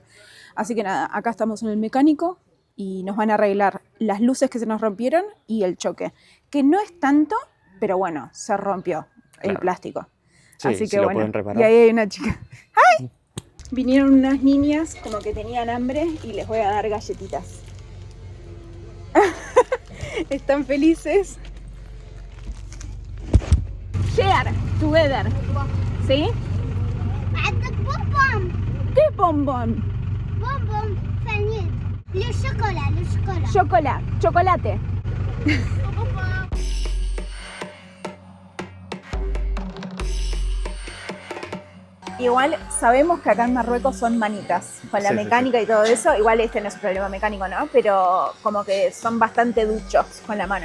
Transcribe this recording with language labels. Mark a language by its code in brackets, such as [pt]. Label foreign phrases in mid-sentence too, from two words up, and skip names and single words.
[es] Así que nada, acá estamos en el mecánico y nos van a arreglar las luces que se nos rompieron y el choque, que no es tanto, pero bueno, se rompió el Claro. plástico. Sí, Así sí que lo bueno, pueden reparar. y ahí hay una chica. ¡Ay! Vinieron unas niñas como que tenían hambre y les voy a dar galletitas. Están felices. [en] Share together. [es] ¿Sí? [ar] عندك بومبوم [es] ¿Qué bombón? [ar] بومبوم ثانية [fr] le chocolat [es] Chocolate. Igual sabemos que acá en Marruecos son manitas, con la Sí, mecánica y todo eso. Igual este no es un problema mecánico, ¿no? Pero como que son bastante duchos con la mano,